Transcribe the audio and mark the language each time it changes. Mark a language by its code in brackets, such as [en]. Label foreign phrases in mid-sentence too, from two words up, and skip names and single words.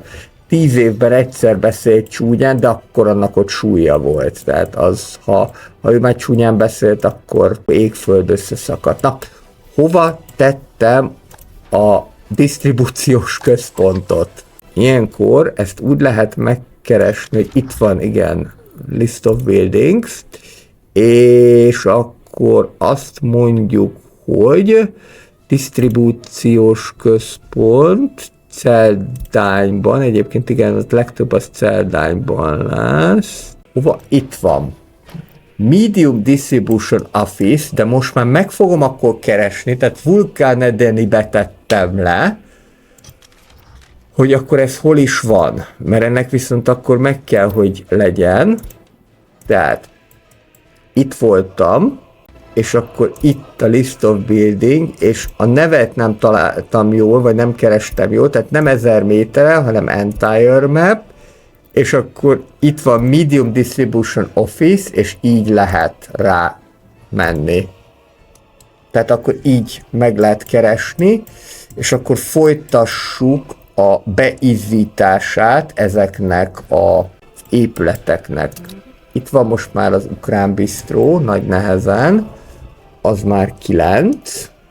[hu] 10 évben egyszer beszélt csúnyán, de akkor annak ott súlya volt. Tehát az, ha ő már csúnyán beszélt, akkor égföld összeszakadt. Na, hova tettem a disztribúciós központot? Ilyenkor ezt úgy lehet megkeresni, hogy itt van, igen, [en] list of buildings, [hu] és akkor azt mondjuk, hogy disztribúciós központ Celdányban, egyébként igen, az legtöbb az Celdányban lesz. Hova? Itt van. [en] Medium Distribution Office, [hu] de most már meg fogom akkor keresni, tehát Vulcan Edenibe tettem le, hogy akkor ez hol is van, mert ennek viszont akkor meg kell, hogy legyen. Tehát itt voltam, és akkor itt a [en] list of building, [hu] és a nevet nem találtam jól, vagy nem kerestem jól, tehát nem 1000 méterre, hanem [en] entire map, [hu] és akkor itt van [en] medium distribution office, [hu] és így lehet rá menni. Tehát akkor így meg lehet keresni, és akkor folytassuk a beizzítását ezeknek az épületeknek. Itt van most már az ukrán bistró, nagy nehezen, az már 9.